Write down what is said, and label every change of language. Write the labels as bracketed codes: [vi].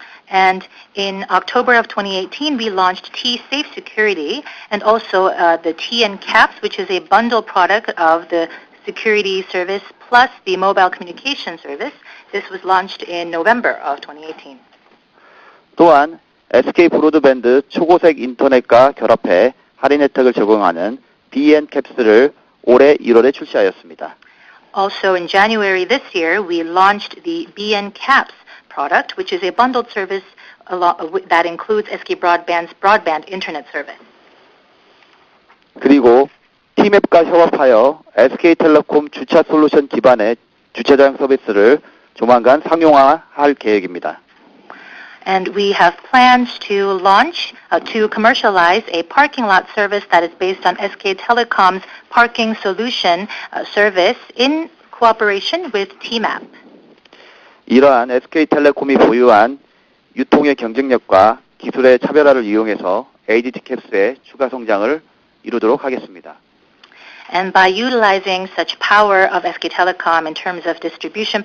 [en] And in October of 2018, we launched T-Safe Security and also the TN Caps, which is a bundle product of the security service plus the mobile communication service. This was launched in November of 2018. [ko] 또한 SK 브로드밴드 초고색 인터넷과 결합해 할인 혜택을 제공하는 BN 캡스를 올해 1월에 출시하였습니다. [en] Also in January this year, we launched the BN Caps product, which is a bundled service that includes SK Broadband's broadband internet service. [ko] 그리고 T맵과 협업하여 SK텔레콤 주차 솔루션 기반의 주차장 서비스를 조만간 상용화할 계획입니다. [en] And we have plans to launch, to commercialize a parking lot service that is based on SK Telecom's parking solution service in cooperation with Tmap. [ko] 이러한 SK텔레콤이 보유한 유통의 경쟁력과 기술의 차별화를 이용해서 ADT 캡스의 추가 성장을 이루도록 하겠습니다. [en] And by utilizing such power of SK Telecom in terms of distribution